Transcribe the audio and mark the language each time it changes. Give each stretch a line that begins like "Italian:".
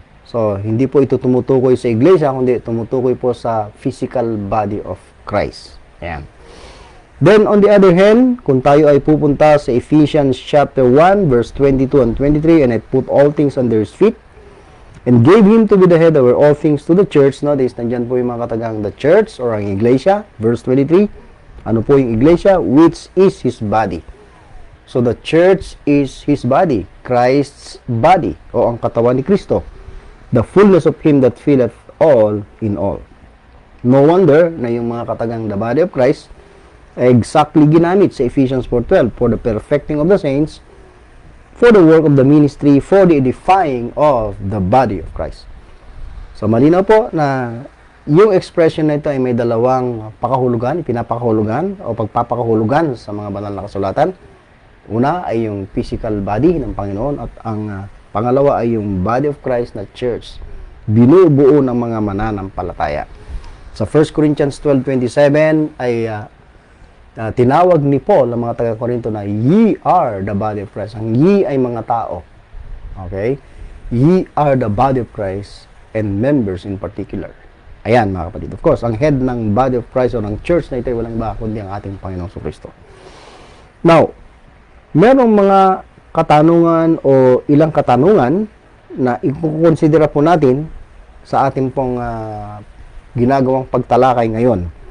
Filipino: So, hindi po ito tumutukoy sa iglesia, kundi tumutukoy po sa
English: physical body of Christ.
Filipino: Ayan.
English: Then, on the other hand,
Filipino: kung tayo ay pupunta sa
English: Ephesians chapter 1, verse 22 and 23, and I put all things under his feet, and gave him to be the head over all things to the church.
Filipino: Notice, nandyan po yung mga katagang
English: the church
Filipino: or ang iglesia.
English: Verse 23,
Filipino: ano po yung iglesia?
English: Which is his body. So, the church is his body, Christ's body,
Filipino: o ang katawan ni Kristo.
English: The fullness of him that filleth all in all. No wonder
Filipino: na yung mga katagang
English: the body of Christ
Filipino: ay exactly ginamit sa
English: Ephesians 4:12 for the perfecting of the saints, for the work of the ministry, for the edifying of the body of Christ.
Filipino: So malinaw po na yung expression na ito ay may dalawang pakahulugan, pinapakahulugan o pagpapakahulugan sa mga banal na kasulatan. Una ay yung physical body ng Panginoon at ang pangalawa ay yung body of Christ na church, binubuo ng mga mananampalataya. Sa 1 Corinthians 12:27 ay tinawag ni Paul ang mga taga-Korinto na
English: ye are the body of Christ.
Filipino: Ang ye ay mga tao. Okay?
English: Ye are the body of Christ and members in particular.
Filipino: Ayan mga kapatid. Of course, ang head ng body of Christ o ng church na ito ay walang iba kundi ang ating Panginoong Kristo. Now, merong mga katanungan o ilang katanungan na ikukonsidera po natin sa ating pong ginagawang pagtalakay ngayon.